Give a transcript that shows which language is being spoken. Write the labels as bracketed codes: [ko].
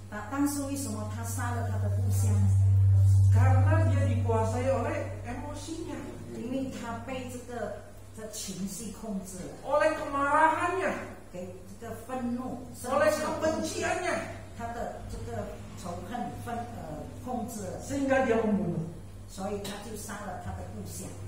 [zh] 但是为什么他杀了他的部下呢？ [id] Karena dia dikuasai oleh emosinya, [zh] 因为他被这情绪控制了， [id] oleh kemarahannya, [zh] 给这个愤怒、生 [id] oleh [zh] 气 [id] kebenciannya, [zh] 他的这个仇恨控制了， [id] sehingga dia membunuh. [zh] 所以他就杀了他的部下。